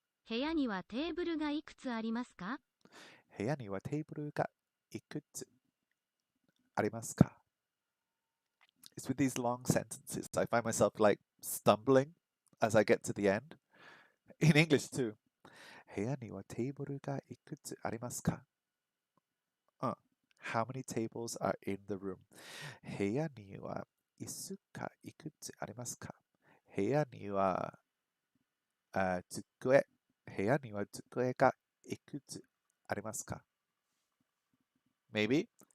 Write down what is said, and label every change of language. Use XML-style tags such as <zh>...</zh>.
<ja>部屋にはテーブルがいくつありますか？部屋にはテーブルがいくつありますか?</ja> <en>It's with these long sentences. I find myself like stumbling as I get to the end. In English too.</en> <ja>部屋にはテーブルがいくつありますか?</ja> <en>How many tables are in the room?</en> <ja>部屋には椅子がいくつありますか? 部屋には机がいくつありますか?</ja> <en>Maybe.</en>